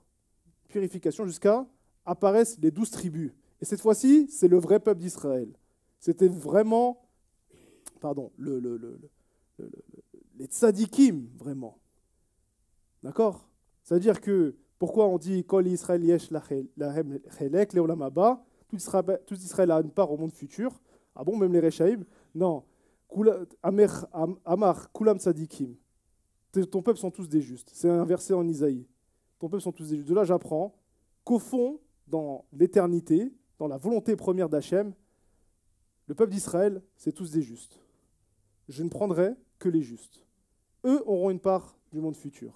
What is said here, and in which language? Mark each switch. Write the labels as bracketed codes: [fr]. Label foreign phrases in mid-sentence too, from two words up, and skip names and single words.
[fr] Purification jusqu'à apparaissent les 12 tribus. Et cette fois-ci, c'est le vrai peuple d'Israël. C'était vraiment, les tzadikim, vraiment. D'accord? C'est-à-dire que, pourquoi on dit [he] כל ישראל יש להם חלק לעולם הבא, [fr] tout Israël a une part au monde futur. Ah bon, même les Rechaïm? Non. [he] אמר כולם צדיקים. [fr] Ton peuple sont tous des justes. C'est un verset en Isaïe. Ton peuple sont tous des justes. De là, j'apprends qu'au fond, dans l'éternité, dans la volonté première d'Hachem, le peuple d'Israël, c'est tous des justes. Je ne prendrai que les justes. Eux auront une part du monde futur.